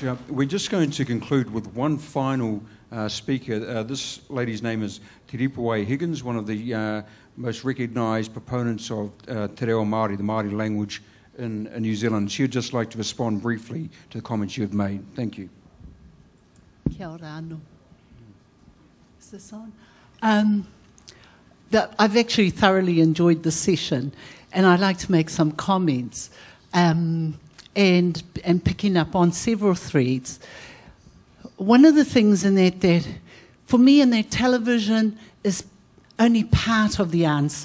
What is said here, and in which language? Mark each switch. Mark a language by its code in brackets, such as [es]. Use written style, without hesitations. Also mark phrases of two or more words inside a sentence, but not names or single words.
[en] We're just going to conclude with one final speaker. This lady's name is Te Ripawai Higgins, one of the most recognised proponents of Te Reo Māori, the Māori language in New Zealand. She would just like to respond briefly to the comments you have made. Thank you. [mi] Kia ora anō. [en] Is this on? I've actually thoroughly enjoyed the session, and I'd like to make some comments and picking up on several threads. One of the things in that for me in that television is only part of the answer.